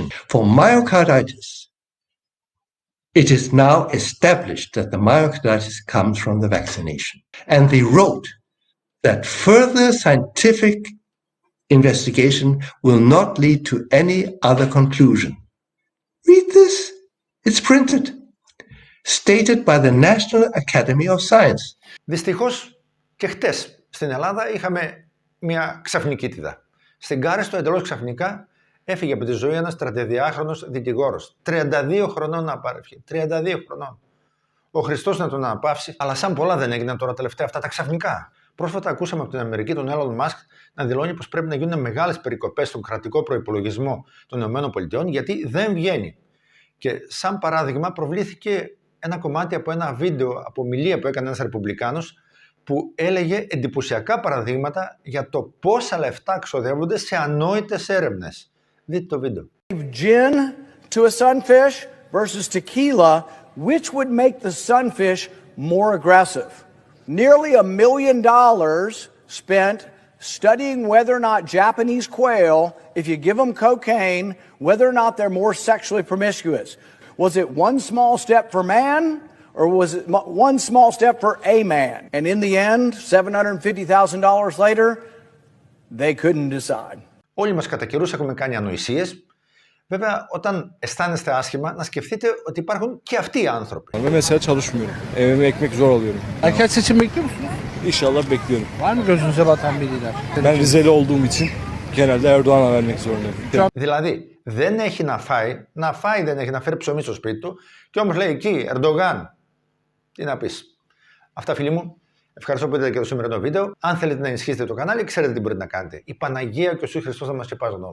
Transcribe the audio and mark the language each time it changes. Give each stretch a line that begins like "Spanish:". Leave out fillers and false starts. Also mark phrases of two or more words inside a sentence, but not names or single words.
English: For myocarditis, it is now established that the myocarditis comes from the vaccination. And they wrote that further scientific investigation will not lead to any other conclusion. Read this. It's printed. Stated by the National Academy of Science.
Greek: Δυστυχώς και χτες στην Ελλάδα είχαμε μια ξαφνικίτιδα. Στην Κάριστο εντελώς ξαφνικά έφυγε από τη ζωή ένας 32χρονος δικηγόρος. 32 χρονών να απάρευε. 32 χρονών. Ο Χριστός να τον αναπαύσει, αλλά σαν πολλά δεν έγιναν τώρα τελευταία αυτά τα ξαφνικά. Πρόσφατα ακούσαμε από την Αμερική τον Elon Musk να δηλώνει πως πρέπει να γίνουν μεγάλες περικοπές στον κρατικό προϋπολογισμό των ΗΠΑ γιατί δεν βγαίνει. Και σαν παράδειγμα προβλήθηκε ένα κομμάτι από ένα βίντεο, από ομιλία που έκανε ένας Ρεπουμπλικάνος, που έλεγε εντυπωσιακά παραδείγματα για το πόσα λεφτά ξοδεύονται σε ανόητες έρευνες. Δείτε το βίντεο.
English: Gin to a sunfish versus tequila, which would make the sunfish more aggressive? Nearly $1 million spent studying whether or not Japanese quail, if you give them cocaine, whether or not they're more sexually promiscuous. Was it one small step for man, or was it one small step for a man? And in the end, $750,000 later, they couldn't decide.
Greek: Όλοι μας κατά καιρούς έχουμε κάνει ανοησίες. Βέβαια, όταν αισθάνεστε άσχημα, να σκεφτείτε ότι υπάρχουν και αυτοί οι άνθρωποι.
Turkish: Ben mesela çalışmıyorum. Evime ekmek zor alıyorum. Erken seçim bekliyor musunuz? İnşallah bekliyorum. Var mı gözünüze batan bir lider? Ben Rizeli olduğum için genelde Erdoğan'a vermek zorundayım.
Greek: Δηλαδή, δεν έχει να φάει δεν έχει, να φέρει ψωμί στο σπίτι του, και όμως λέει εκεί, Ερντογάν. Τι να πεις. Αυτά, φίλοι μου. Ευχαριστώ που είδατε και το σημερινό βίντεο. Αν θέλετε να ενισχύσετε το κανάλι, ξέρετε τι μπορείτε να κάνετε. Η Παναγία και ο Ιησούς Χριστός θα μας σκεπάζουν όλους.